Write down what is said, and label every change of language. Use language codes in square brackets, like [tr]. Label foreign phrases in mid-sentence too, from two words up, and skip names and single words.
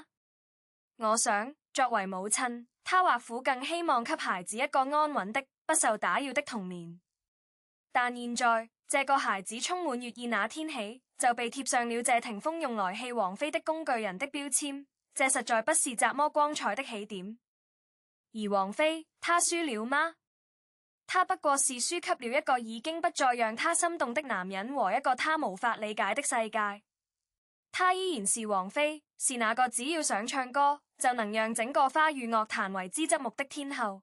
[zh] 我想，作為母親，他或許更希望給孩子一個安穩的、不受打擾的童年。但現在，這個孩子充滿悅意那天起，就被貼上了謝霆鋒用來氣王菲的工具人的標籤，這實在不是怎麼光彩的起點。而王菲，她輸了嗎？她不過是輸給了一個已經不再讓她心動的男人和一個她無法理解的世界。她依然是王菲，是那個只要想唱歌就能讓整個華語樂壇為之側目的天后。